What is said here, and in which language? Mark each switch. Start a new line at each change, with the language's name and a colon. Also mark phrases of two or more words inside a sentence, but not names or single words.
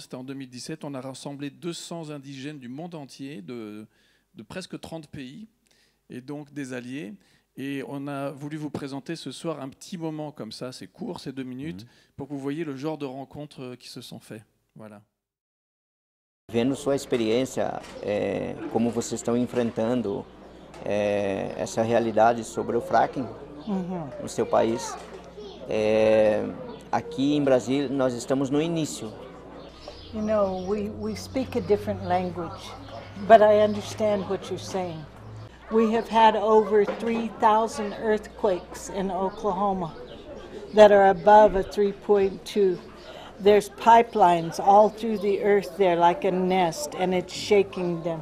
French: C'était en 2017. On a rassemblé 200 indigènes du monde entier, de presque 30 pays, et donc des alliés. Et on a voulu vous présenter ce soir un petit moment comme ça, c'est court, c'est 2 minutes, pour que vous voyez le genre de rencontres qui se sont faites. Voilà.
Portuguese: Vendo sua experiência, como vocês estão enfrentando essa realidade sobre o fracking no seu país. Aqui em Brasília, nós estamos no início.
English: You know, we speak a different language, but I understand what you're saying. We have had over 3,000 earthquakes in Oklahoma that are above a 3.2. There's pipelines all through the earth there like a nest, and it's shaking them.